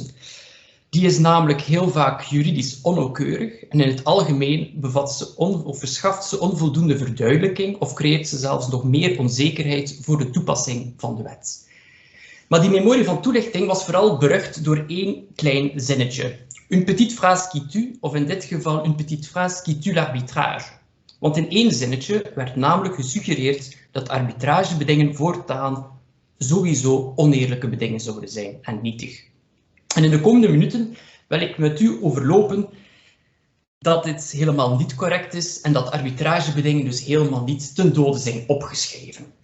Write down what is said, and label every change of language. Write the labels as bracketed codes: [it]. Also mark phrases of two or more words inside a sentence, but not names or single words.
[nl] Die is namelijk heel vaak juridisch onnauwkeurig en in het algemeen verschaft ze onvoldoende verduidelijking of creëert ze zelfs nog meer onzekerheid voor de toepassing van de wet. Maar die memorie van toelichting was vooral berucht door één klein zinnetje. [fr] Une petite phrase qui tue, [nl] of in dit geval [fr] une petite phrase qui tue l'arbitrage. [nl] Want in één zinnetje werd namelijk gesuggereerd dat arbitragebedingen voortaan sowieso oneerlijke bedingen zouden zijn en nietig. En in de komende minuten wil ik met u overlopen dat dit helemaal niet correct is en dat arbitragebedingen dus helemaal niet ten dode zijn opgeschreven.